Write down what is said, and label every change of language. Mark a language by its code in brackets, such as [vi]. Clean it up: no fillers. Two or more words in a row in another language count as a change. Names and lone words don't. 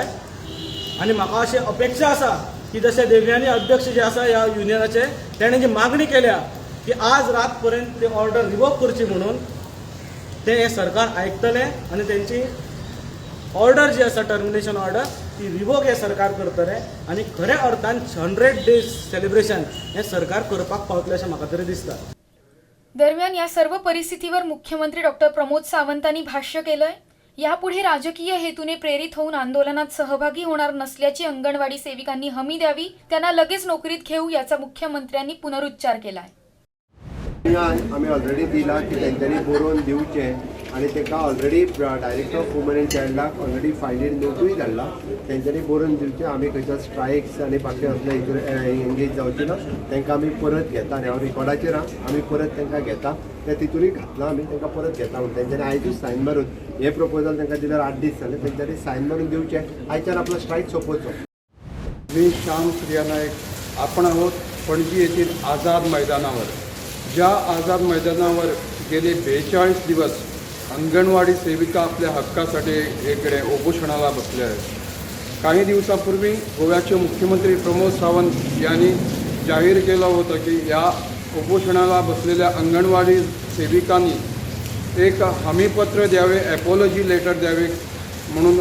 [kok] आनी म्हाका अशी अपेक्षा आसा की जशे देवयानी अध्यक्ष जे आसा ह्या युनियनाचे तेणें जी मागणी केल्या की आज रात पर्यंत ती [en] order revoke [kok] करची म्हणून, ते हे सरकार आयकतले आणि त्यांची ऑर्डर जी आसा [en] termination order [kok] ती रिवोक हे सरकार करतले आणि खऱ्या अर्थान [en] 100 days celebration [kok] हे सरकार करपाक पावतले अशें म्हाका तरी दिसता. [mr] दरम्यान या सर्व परिस्थितीवर मुख्यमंत्री डॉक्टर प्रमोद सावंतांनी भाष्य केलंय. यापुढे राजकीय हेतूने प्रेरित होऊन आंदोलनात सहभागी होणार नसल्याची अंगणवाडी सेविकांनी हमी द्यावी, त्यांना लगेच नोकरीत घेऊ याचा मुख्यमंत्र्यांनी पुनरुच्चार केलाय. [kok] आम्ही ऑलरेडी दिला की त्यांनी बरोवन दिवचे आणि ताका ऑलरेडी [en] director of women and child [kok] ऑलरेडी फायलीर नोटूय धाडला. त्यांनी बरोवन दिवचे. आमी खंयच्या स्ट्रायक्स आनी बाकी असले एंगेज जावचे ना. तांकां आमी परत घेता आनी हांव रिकॉर्डाचेर आमी परत तांकां घेता. ते तितूनय घातला आमी तांकां परत घेता म्हणून तेंच्यांनी आयजूच सायन मारून हे प्रपोजल तांकां दिल्यार 8 दीस जाले. तेंच्यांनी सायन मारून दिवचे. आयच्यान आपलो स्ट्रायक सोंपोवचो. [mr] मी श्याम सूर्या नायक. आपण आहोत पणजी येथील आझाद मैदानावर. ज्या आझाद मैदानावर गेले 42 दिवस अंगणवाडी सेविका आपल्या हक्कासाठी इकडे उपोषणाला बसल्या आहेत. काही दिवसापूर्वी गोव्याचे मुख्यमंत्री प्रमोद सावंत यांनी जाहीर केलं होतं की या उपोषणाला बसलेल्या अंगणवाडी सेविकांनी एक हमीपत्र द्यावे, [en] apology letter [mr] द्यावे म्हणून.